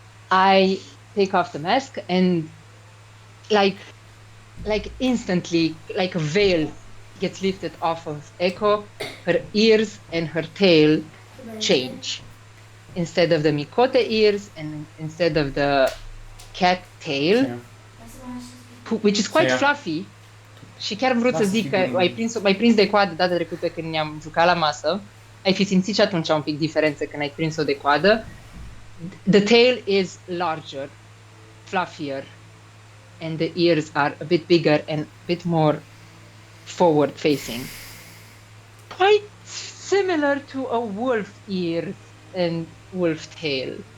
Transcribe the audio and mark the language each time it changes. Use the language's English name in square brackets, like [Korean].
[English] I take off the mask and like instantly, like a veil gets lifted off of Echo. Her ears and her tail change. Instead of the Mikote ears and instead of the cat tail, which is quite fluffy. [Romanian] Și chiar am vrut să zic că ai prins de coadă data trecută când ne-am jucat la masă. Ai fi simțit și atunci un pic diferență când ai prins-o de coadă. [English] The tail is larger, fluffier, and the ears are a bit bigger and a bit more forward facing. Quite similar to a wolf ear and wolf tail.